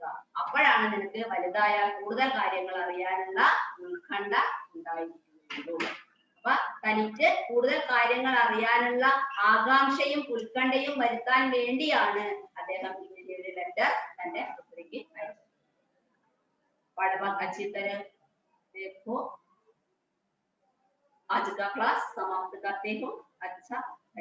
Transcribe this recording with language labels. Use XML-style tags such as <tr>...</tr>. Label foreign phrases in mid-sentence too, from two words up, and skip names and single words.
<ml>അപ്പോഴാണ് നിനക്ക് വലുതായാൽ കൂടുതൽ കാര്യങ്ങൾ അറിയാനുള്ള ഉത്കണ്ഠ ഉണ്ടായിരിക്കുന്നത്. അപ്പൊ തനിക്ക് കൂടുതൽ കാര്യങ്ങൾ അറിയാനുള്ള ആകാംക്ഷയും ഉത്കണ്ഠയും വരുത്താൻ വേണ്ടിയാണ് അദ്ദേഹം ഇങ്ങനെ ഒരു ലെറ്റർ തന്റെ പുത്രിക്ക് അയച്ചത്.</ml> <hi>पाठभाग अच्छी तरह देखो. आज का क्लास समाप्त करते हो. अच्छा.</hi>